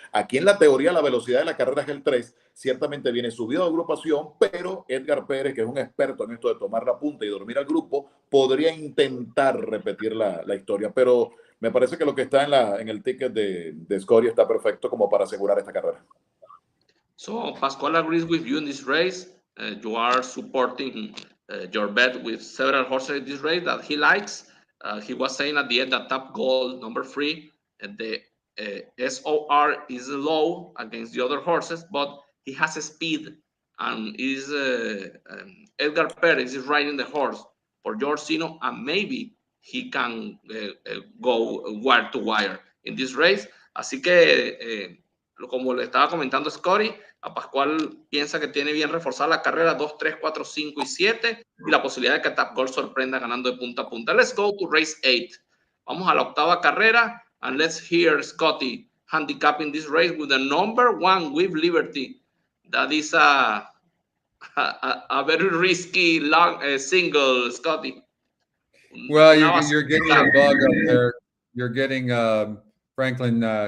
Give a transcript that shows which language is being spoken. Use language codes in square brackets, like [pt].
[es] Aquí en la teoría la velocidad de la carrera es el 3, ciertamente viene subido de agrupación, pero Edgar Pérez, que es un experto en esto de tomar la punta y dormir al grupo, podría intentar repetir la historia, pero me parece que lo que está en el ticket de Scotty está perfecto como para asegurar esta carrera. [en] So Pascual agrees with you in this race. You are supporting your bet with several horses in this race that he likes. He was saying at the end that Top Gold, number 3, the SOR is low against the other horses, but he has a speed and is Edgar Perez is riding the horse for George Sino, and maybe he can go wire to wire in this race. [es] Así que como le estaba comentando Scotty, a Pascual piensa que tiene bien reforzada la carrera 2, 3, 4, 5 y 7 y la posibilidad de que Top Gold sorprenda ganando de punta a punta. [en] Let's go to race 8. [es] Vamos a la 8ª carrera [en] and let's hear Scotty handicapping this race with the number 1 with Liberty. That is a a very risky long single, Scotty. Well, you're getting a bug up there. You're getting Franklin.